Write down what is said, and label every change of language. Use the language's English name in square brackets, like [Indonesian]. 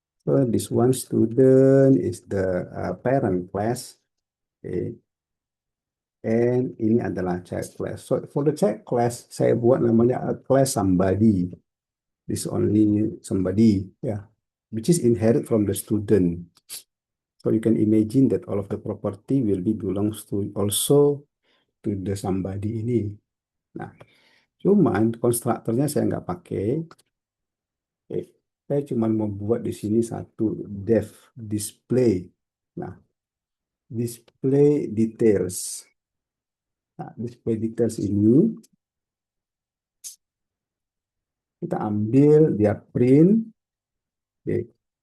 [English] So this one student is the parent class. Okay. [Indonesian] And ini adalah child class. So for the child class, saya buat namanya class somebody. [English] This only somebody, yeah, which is inherit from the student. So you can imagine that all of the property will be belongs to also to the somebody ini. [Indonesian] Nah, cuman konstruktornya saya nggak pakai. Saya cuma mau buat di sini satu def display. Nah, display details. Nah, display details ini kita ambil dia print. Oke.